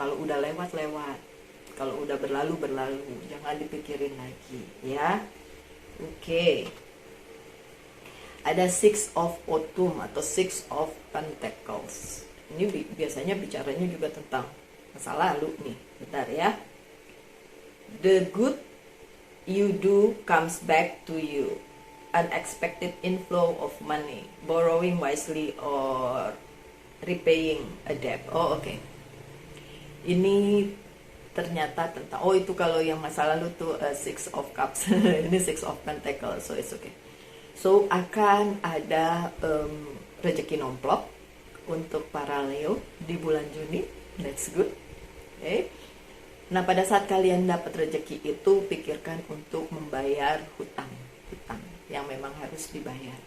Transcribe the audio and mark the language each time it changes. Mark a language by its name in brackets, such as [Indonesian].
[Indonesian] Kalau udah lewat, kalau udah berlalu, jangan dipikirin lagi ya. Oke. Ada Six of Autumn atau Six of Pentacles. Ini biasanya bicaranya juga tentang masa lalu nih. Bentar ya. [English] The good you do comes back to you. Unexpected inflow of money, borrowing wisely or repaying a debt. [Indonesian] Oh oke. Ini ternyata tentang, oh itu kalau yang masa lalu tuh Six of Cups. Ini Six of Pentacles, [English] so it's okay. [Indonesian] So akan ada rezeki nomplok untuk para Leo di bulan Juni. [English] That's good. Okay. [Indonesian] Nah pada saat kalian dapat rezeki itu, pikirkan untuk membayar hutang yang memang harus dibayar.